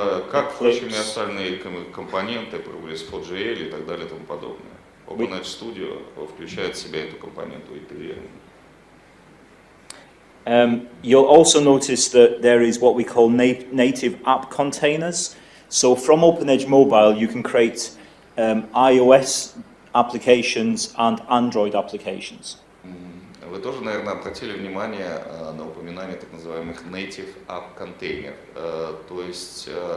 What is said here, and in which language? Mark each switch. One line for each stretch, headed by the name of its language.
Russian: Как, впрочем, и остальные компоненты, Progress 4GL и так далее и тому подобное. OpenEdge Studio включает в себя эту компоненту интегрированную.
English: You'll also notice that there is what we call native app containers. So from OpenEdge Mobile, you can create iOS applications and Android applications.
Russian: Вы тоже, наверное, обратили внимание на упоминание так называемых native app container. То есть